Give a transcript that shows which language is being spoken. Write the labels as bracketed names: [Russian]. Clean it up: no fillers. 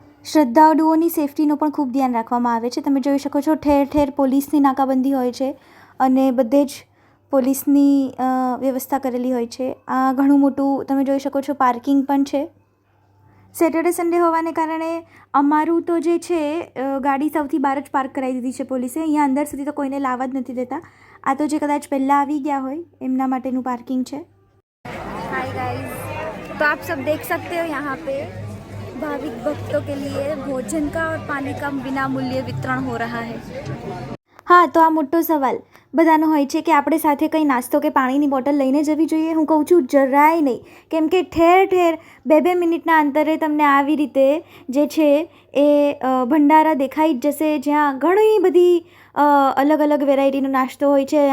[Gujarati] શ્રદ્ધાળુઓની સેફટીનું પણ ખૂબ ધ્યાન રાખવામાં આવે છે. તમે જોઈ શકો છો ઠેર પોલીસની નાકાબંધી હોય છે અને બધે જ પોલીસની વ્યવસ્થા કરેલી હોય છે. આ ઘણું મોટું તમે જોઈ શકો છો પાર્કિંગ પણ છે. સેટરડે સન્ડે હોવાને કારણે અમારું તો જે છે ગાડી સૌથી બહાર જ પાર્ક કરાવી દીધી છે પોલીસે. અહીંયા અંદર સુધી તો કોઈને લાવવા જ નથી દેતા. આ તો જે કદાચ પહેલાં આવી ગયા હોય એમના માટેનું પાર્કિંગ છે. [Hindi] हाय गाइस, तो आप सब देख सकते हो यहाँ पे भाविक भक्तों के लिए भोजन का और पानी का बिना मूल्य वितरण हो रहा है. [Gujarati] હા, તો આ મોટો સવાલ બધાનો હોય છે કે આપણે સાથે કંઈ નાસ્તો કે પાણીની બોટલ લઈને જવી જોઈએ. હું કહું છું જરાય નહીં, કેમ કે ઠેર 2 મિનિટના અંતરે તમને આવી રીતે જે છે એ ભંડારા દેખાઈ જ જશે, જ્યાં ઘણી બધી અલગ વેરાયટીનો નાસ્તો હોય છે.